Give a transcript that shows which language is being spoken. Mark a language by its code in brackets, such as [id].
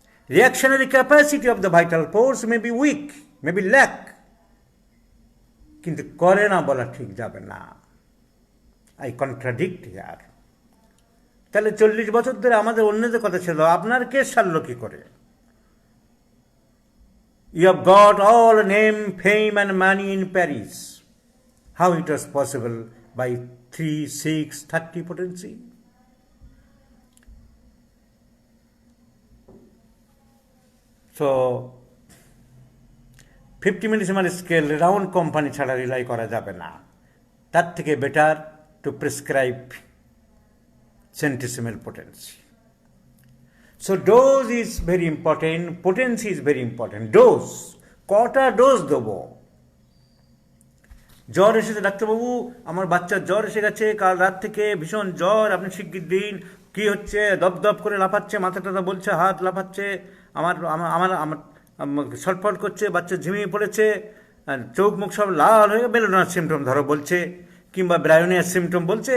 [en] reactionary capacity of the vital force may be weak, may be lack, [bn] কিন্তু করে না বলা ঠিক যাবে না। [en] I contradict here. [bn] তাহলে 40 বছর ধরে আমাদের অন্যদের কথা ছিল, আপনার কেস সারল কি করে? [en] You have got all name, fame and money in Paris. How it was possible by 3, 6, 30 potency? [bn] So 50 millesimal scale round company ছাড়া রিলাই করা যাবে না। তার থেকে [en] better to prescribe [bn] সেন্টিসিমাল potency. [en] So dose is very important, potency is very important. [bn] Dose, কটা dose দেবো? জ্বর এসেছে ডাক্তারবাবু, আমার বাচ্চার জ্বর এসে গেছে, কাল রাত থেকে ভীষণ জ্বর, আপনি শিগগির দিন। কি হচ্ছে? দপদপ করে লাফাচ্ছে, মাথা টাথা বলছে, হাত লাফাচ্ছে, আমার আমার আমার ছটফট করছে, বাচ্চা ঝিমিয়ে পড়েছে, চোখ মুখ সব লাল হয়ে বেলোনার সিমটম ধরো বলছে, কিংবা ব্রায়োনিয়ার সিমটম বলছে।